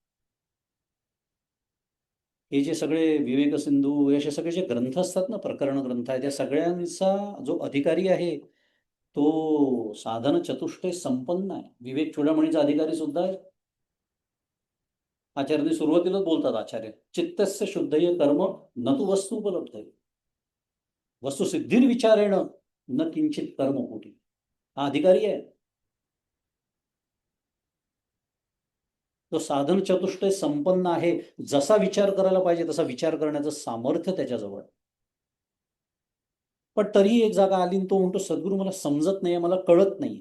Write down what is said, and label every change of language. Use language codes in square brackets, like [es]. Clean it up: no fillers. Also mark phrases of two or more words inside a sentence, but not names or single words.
[mr] हे जे सगळे विवेक सिंधू, हे असे सगळे जे ग्रंथ असतात ना, प्रकरण ग्रंथ आहेत, त्या सगळ्यांचा जो अधिकारी आहे तो साधन चतुष्टय संपन्न आहे. विवेक चूडामणीचा अधिकारी सुद्धा आहे. आचार्य सुरुवातीलाच बोलतात, [sa] आचार्य चित्तस्य शुद्धय कर्म न तू वस्तू उपलब्ध आहे, वस्तुसिद्धीर विचारेण न किंचित कर्म कोटी. [mr] हा अधिकारी आहे. तो साधन चतुष्टय संपन्न आहे, जसा विचार करायला पाहिजे तसा विचार करण्याचं सामर्थ्य त्याच्याजवळ. पण तरीही एक जागा आली, तो म्हणतो सद्गुरू मला समजत नाहीये, मला कळत नाही.